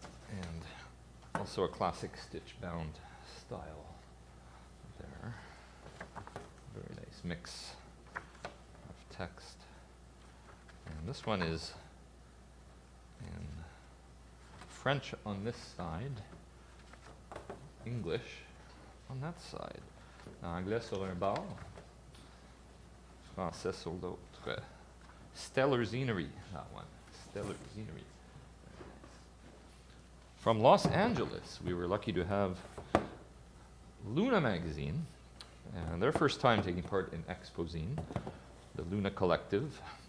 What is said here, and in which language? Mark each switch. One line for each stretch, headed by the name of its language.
English: And also a classic stitch-bound style there. Very nice mix of text. And this one is in French on this side, English on that side.
French: Anglais sur un bord, français sur l'autre.
English: Stellarzinery, that one. Stellarzinery. From Los Angeles, we were lucky to have Luna magazine, and their first time taking part in Expozine, the Luna Collective.